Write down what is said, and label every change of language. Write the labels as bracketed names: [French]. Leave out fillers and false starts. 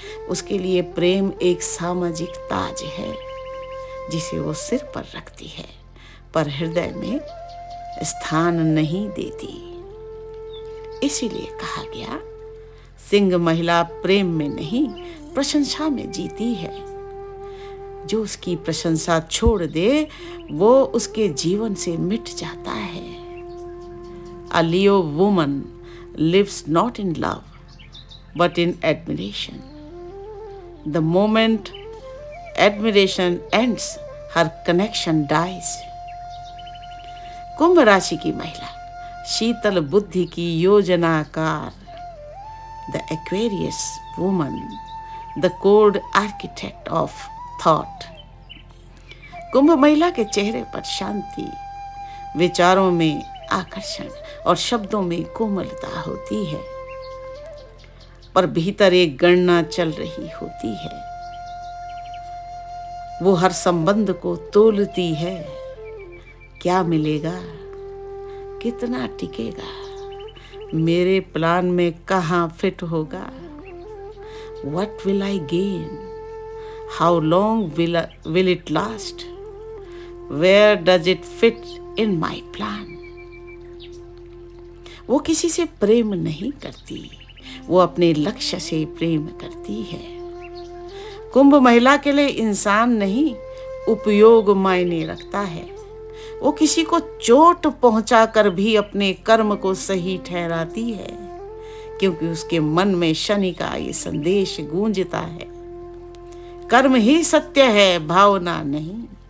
[Hindi] उसके लिए प्रेम एक सामाजिक ताज है जिसे वो सिर पर रखती है पर हृदय में स्थान नहीं देती। इसीलिए कहा गया, सिंह महिला प्रेम में नहीं, प्रशंसा में जीती है। जो उसकी प्रशंसा छोड़ दे वो उसके जीवन से मिट जाता है। [English] A Leo woman lives not in love, but in admiration. The moment admiration ends, her connection dies. [Hindi] कुंभ राशि की महिला शीतल बुद्धि की योजनाकार, [English] the Aquarius woman, the code architect of thought. [Hindi] कुंभ महिला के चेहरे पर शांति, विचारों में आकर्षण और शब्दों में कोमलता होती है, पर भीतर एक गणना चल रही होती है। वो हर संबंध को तोलती है। क्या मिलेगा, कितना टिकेगा, मेरे प्लान में कहाँ फिट होगा, [English] What will I gain, how long will it last, where does it fit in my plan. [Hindi] वो किसी से प्रेम नहीं करती, वो अपने लक्ष्य से प्रेम करती है। कुंभ महिला के लिए इंसान नहीं, उपयोग मायने रखता है। वो किसी को चोट पहुंचाकर भी अपने कर्म को सही ठहराती है, क्योंकि उसके मन में शनि का ये संदेश गूंजता है, कर्म ही सत्य है, भावना नहीं।